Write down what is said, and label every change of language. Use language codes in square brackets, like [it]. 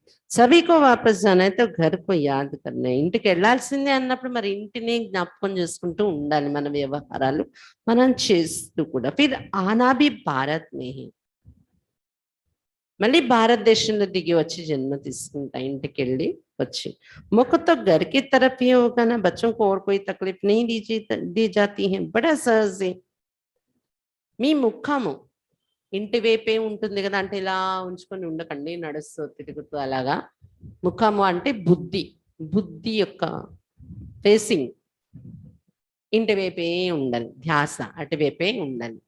[hi] సభీకో వాపస్ జానా హై తో ఘర్ కో యాద్ కర్నా హై. [te] ఇంటికి వెళ్ళాల్సిందే అన్నప్పుడు మరి ఇంటిని జ్ఞాపకం చేసుకుంటూ ఉండాలి, మన వ్యవహారాలు మనం చేస్తూ కూడా. [hi] ఫిర్ ఆనా భీ భారత్ మే హీ, [te] మళ్ళీ భారతదేశంలో దిగి వచ్చి జన్మ తీసుకుంటా, ఇంటికి వెళ్ళి వచ్చి. [hi] मुख तो घर की तरफ ही होगा ना, बच्चों को और कोई तकलीफ नहीं दी जाती है, बड़ा सहज है. [te] మీ ముఖము ఇంటి వైపే ఉంటుంది కదా, అంటే ఇలా ఉంచుకొని ఉండకండి, నడుస్తూ తిరుగుతూ అలాగా. ముఖము అంటే బుద్ధి, బుద్ధి యొక్క ఫేసింగ్ ఇంటి వైపే ఉండాలి, ధ్యాస అటువైపే ఉండాలి.